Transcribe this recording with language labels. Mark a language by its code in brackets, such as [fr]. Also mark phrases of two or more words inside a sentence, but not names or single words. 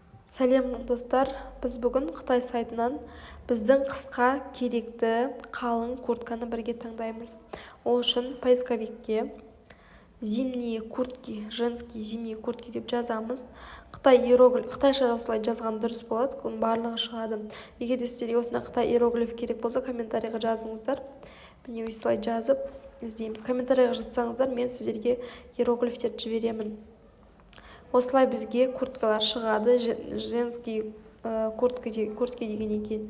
[kk] Сәлем достар, біз бүгін Қытай сайтынан біздің қысқа керекті қалың куртканы бірге таңдаймыз. Ол үшін поисковикке [ru] зимние куртки, женские зимние куртки [kk] деп жазамыз. Қытайша осылай жазған дұрыс болады, барлығы шығады. Егер де сіздерге осындай Қытай иероглиф керек болса, комментарийға жазыңыздар. Міне осылай жазып іздейміз. Комментарийға жазсаңыздар, мен сіздерге иероглифтерді жіберемін. Осылай бізге курткалар шығады, [ru] женский куртка [kk] деген екен.